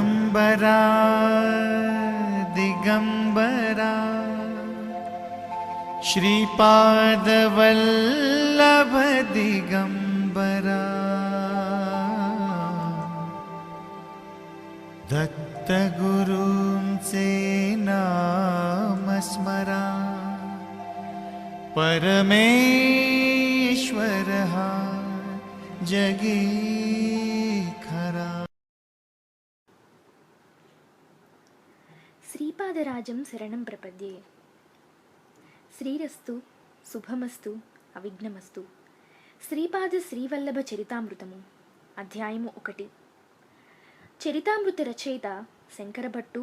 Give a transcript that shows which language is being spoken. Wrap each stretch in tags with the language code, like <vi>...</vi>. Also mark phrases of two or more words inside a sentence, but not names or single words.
<mr>दिगंबरा दिगंबरा श्रीपादवल्लभ दिगंबरा दत्तगुरूंचे नाम स्मरा परमेश्वर हा जगी खरा.</mr> <sa>శ్రీపాదరాజం శరణం ప్రపద్యే. శ్రీరస్తు శుభమస్తు అవిఘ్నమస్తు.</sa> <te>శ్రీపాద శ్రీవల్లభ చరితామృతము అధ్యాయము 1. చరితామృత రచయిత శంకరభట్టు.</te>